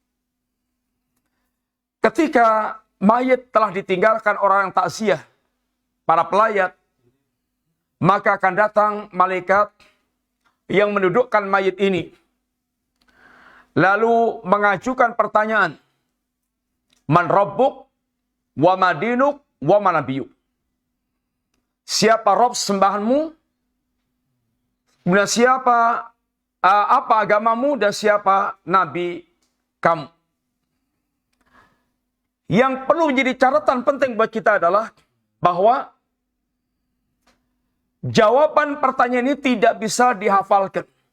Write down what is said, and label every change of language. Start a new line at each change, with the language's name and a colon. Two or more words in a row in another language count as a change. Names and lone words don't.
Indonesian: Ketika mayit telah ditinggalkan orang yang takziah, para pelayat, maka akan datang malaikat yang mendudukkan mayit ini, lalu mengajukan pertanyaan,
Arabic: man rabbuk, wa madinuk, wa manabiyuk.
Indonesian: Siapa Rob sembahanmu, kemudian siapa apa agamamu, dan siapa nabi kamu. Yang perlu menjadi catatan penting buat kita adalah bahwa jawaban pertanyaan ini tidak bisa dihafalkan.